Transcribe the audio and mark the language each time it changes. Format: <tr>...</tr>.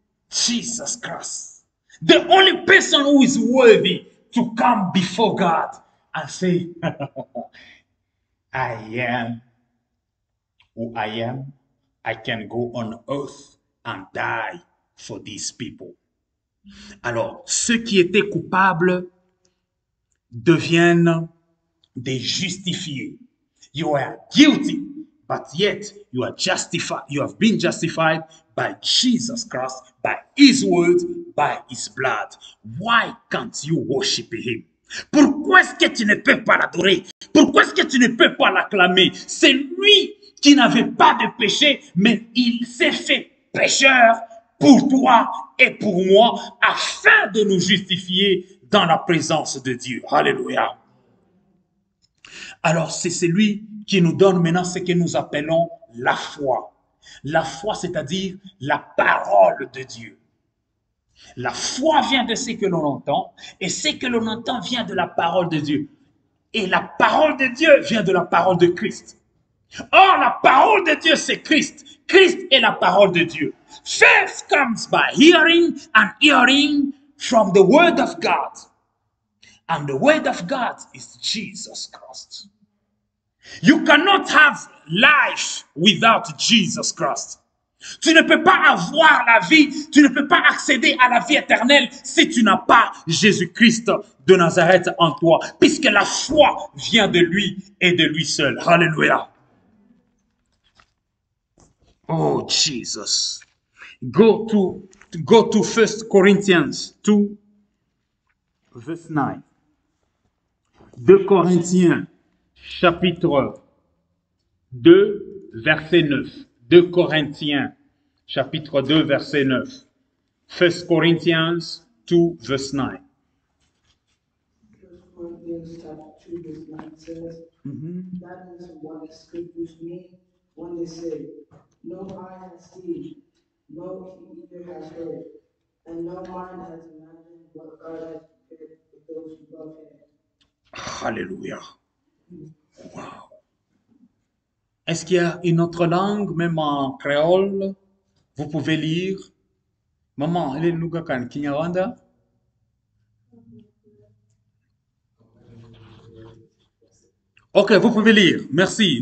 <en>Jesus Christ, the only person who is worthy to come before God and say, I am who I am. I can go on earth and die for these people.</en> <fr>Alors, ceux qui étaient coupables deviennent des justifiés.</fr> <en>You are guilty, but yet you are justified. You have been justified by Jesus Christ, by His word, by His blood. Why can't you worship Him?</en> <fr>Pourquoi est-ce que tu ne peux pas l'adorer? Pourquoi est-ce que tu ne peux pas l'acclamer? C'est lui qui n'avait pas de péché, mais il s'est fait pécheur pour toi et pour moi, afin de nous justifier dans la présence de Dieu. Alléluia. Alors, c'est celui qui nous donne maintenant ce que nous appelons la foi. La foi, c'est-à-dire la parole de Dieu. La foi vient de ce que l'on entend, et ce que l'on entend vient de la parole de Dieu. Et la parole de Dieu vient de la parole de Christ. Or, la parole de Dieu, c'est Christ. Christ est la parole de Dieu.</fr> <en>Faith comes by hearing, and hearing from the word of God. And the word of God is Jesus Christ. You cannot have life without Jesus Christ.</en> <fr>Tu ne peux pas avoir la vie, tu ne peux pas accéder à la vie éternelle si tu n'as pas Jésus-Christ de Nazareth en toi, puisque la foi vient de lui et de lui seul. Alléluia.</fr> <en>Oh, Jesus. Go to 1 Corinthians 2, verse 9.</en> <fr>2 Corinthiens, chapitre 2, verset 9. 2 Corinthiens, chapitre 2, verset 9.</fr> <en>1 Corinthians 2, verse 9. 1 Corinthians chapter 2, verse 9 says, that is what the scriptures mean when they say, no eye has seen, no ear has heard, and no mind has imagined what God has prepared for those who love Him. Alléluia. Wow.</en> <fr>Est-ce qu'il y a une autre langue, même en créole? Vous pouvez lire. Maman, elle est Nugakan, Kinyarwanda? Ok, vous pouvez lire. Merci.</fr>